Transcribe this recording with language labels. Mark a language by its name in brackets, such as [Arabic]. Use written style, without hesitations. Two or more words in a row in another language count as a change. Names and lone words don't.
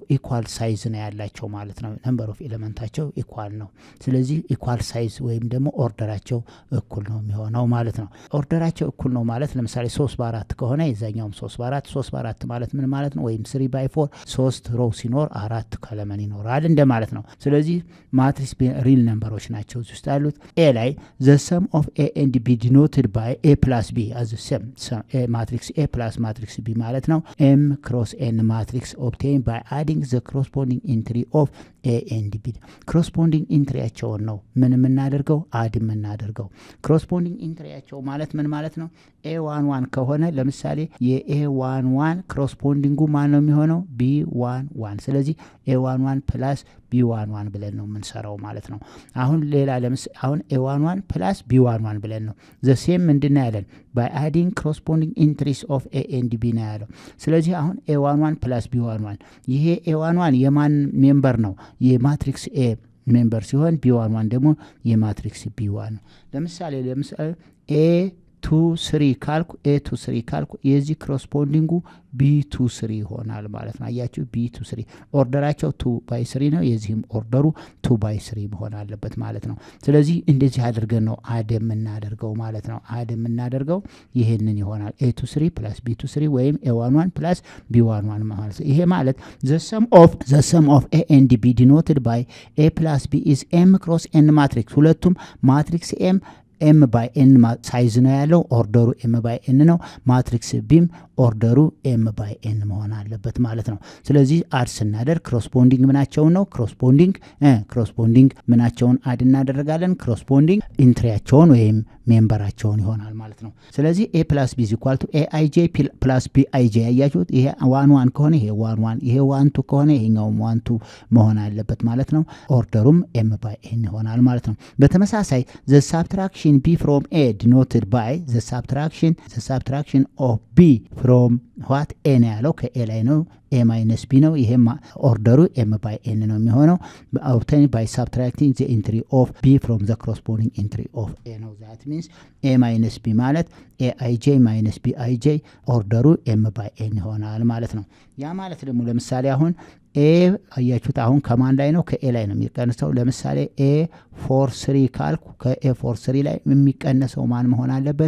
[English] equal size [Amharic] ነው ያላቸው ማለት ነው። [English] number of [Amharic] ኤሌመንታቸው ኢኳል ነው። ስለዚህ [English] equal size [Amharic] ወይም ደግሞ ኦርደራቸው እኩል ነው የሚሆነው ማለት ነው። ኦርደራቸው እኩል ነው ማለት ለምሳሌ 3 በ4 ከሆነ የዛኛውም 3 በ4 ማለት ምን ማለት ነው? ወይም 3 ባይ 4 3 ሮው ሲኖር 4 ከለመን ይኖራል እንደማለት ነው። ስለዚህ ማትሪክስ ሪል ነምበሮች ናቸው ውስጥ ያሉት። ኤ ላይ [English] the sum of a and b denoted by a plus b as the sum matrix A plus matrix B [Amharic] ማለት ነው። [English] m cross n matrix obtained by adding the corresponding entry of a and b corresponding [Amharic] ኢንትሪያቸውን ነው ምን የምናደርገው? አድ የምናደርገው። corresponding ኢንትሪያቸው ማለት ምን ማለት ነው? a11 ከሆነ ለምሳሌ የa11 corresponding ማን ነው የሚሆነው? b11 ስለዚህ a11 ፕላስ b11 ብለን ነው የምንሰራው ማለት ነው። አሁን ሌላ አሁን a11 ፕላስ b11 ብለን ነው [English] the same [Amharic] ምንድነው ያለን? [English] by adding corresponding entries of a and b [Amharic] ነው ያለው። ስለዚህ አሁን a11 ፕላስ b11 ይሄ a11 የማን ሜምበር ነው? የማትሪክስ ኤ ሜምበር ሲሆን b11 ደግሞ የማትሪክስ b1 ነው። ለምሳሌ a23 ካልኩ የዚህ ኮረስፖንዲንጉ b23 ይሆናል ማለት ነው። አያችሁ b23 ኦርደራቸው 2 by 3 ነው። የዚህም ኦርደሩ 2 by 3 መሆን አለበት ማለት ነው። ስለዚህ እንደዚህ አድርገን ነው አድ የምናደርገው ማለት ነው። አድ የምናደርገው ይሄንን ይሆናል [English] a23 plus b23 [Amharic] ወይም [English] a11 plus b11 [Amharic] ማለት ነው። ይሄ ማለት [English] the sum of a and b denoted by a plus b is m cross n matrix [Amharic] ሁለቱም [English] matrix m by n size [Amharic] ነው ያለው ኦርደሩ m by n ነው። ማትሪክስ ቢም ኦርደሩ m by n መሆን አለበት ማለት ነው። ስለዚህ አድ ስናደርግ ኮረስፖንዲንግ ምናቸውን ነው? ኮረስፖንዲንግ ምናቸውን አድ እናደርጋለን? ኮረስፖንዲንግ ኢንትሪያቸውን ወይም ሜምበራቸውን ይሆናል ማለት ነው። ስለዚህ [English] a plus b is equal to aij plus bij [Amharic] ያያችሁት ይሄ 11 ከሆነ ይሄ 11 ይሄ 12 ከሆነ ይሄኛው 12 መሆን አለበት ማለት ነው። ኦርደሩም m by n ይሆናል ማለት ነው። በተመሳሳይ [English] the subtraction b from a denoted by the subtraction of b from what a [Amharic] ነው ያለው ከa ላይ ነው [English] a minus b [Amharic] ነው። ይሄ ኦርደሩ m by n ነው የሚሆነው [English] obtained by subtracting the entry of b from the corresponding entry of a [Amharic] ነው። [English] that means a minus b [Amharic] ማለት [English] aij minus bij [Amharic] ኦርደሩ m by n ይሆናል ማለት ነው። ያ ማለት ደግሞ ለምሳሌ አሁን a አያችሁት አሁን ከማን ላይ ነው? ከa ላይ ነው የሚቀነሰው። ለምሳሌ a43 ካልኩ ከa43 ላይ የሚቀነሰው ማን መሆን አለበት?